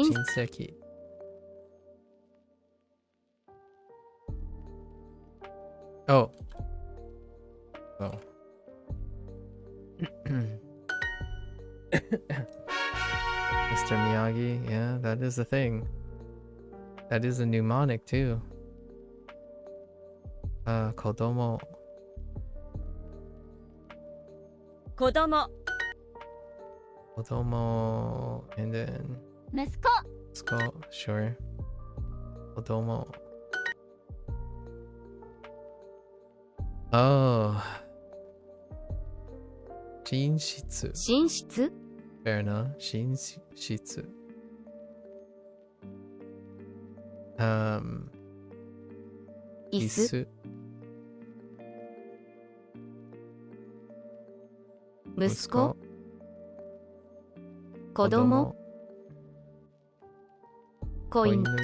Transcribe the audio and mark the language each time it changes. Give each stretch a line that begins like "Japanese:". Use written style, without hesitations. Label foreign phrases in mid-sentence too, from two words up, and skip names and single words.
Japanese: 親戚。Oh.
English: Oh. Mr. Miyagi. Yeah, that is a thing. That is a mnemonic too.
Japanese: Kodomo. Kodomo. Kodomo.
English: And then
Japanese: 息子
English: let's go. Sure.
Japanese: Kodomo. Oh. 寝室. 寝室
English: Fair enough.
Japanese: 寝室. 椅子 Isu. 息子子供子犬